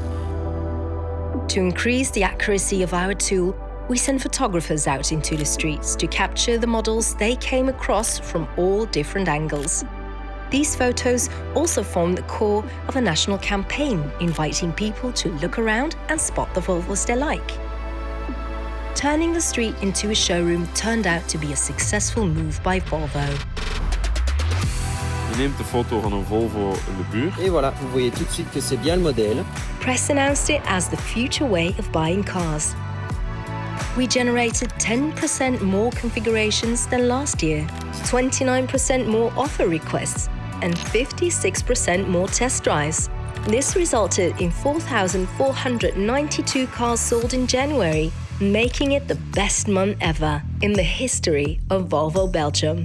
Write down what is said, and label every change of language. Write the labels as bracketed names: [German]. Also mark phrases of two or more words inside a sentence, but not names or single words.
[English] To increase the accuracy of our tool, we sent photographers out into the streets to capture the models they came across from all different angles. These photos also form the core of a national campaign, inviting people to look around and spot the Volvos they like. Turning the street into a showroom turned out to be a successful move by Volvo. [Dutch] Je neemt de foto van een Volvo in de buurt. [French] Et voilà, vous voyez tout de suite que c'est bien le modèle. [English] Press announced it as the future way of buying cars. We generated 10% more configurations than last year, 29% more offer requests, and 56% more test drives. This resulted in 4,492 cars sold in January, making it the best month ever in the history of Volvo Belgium.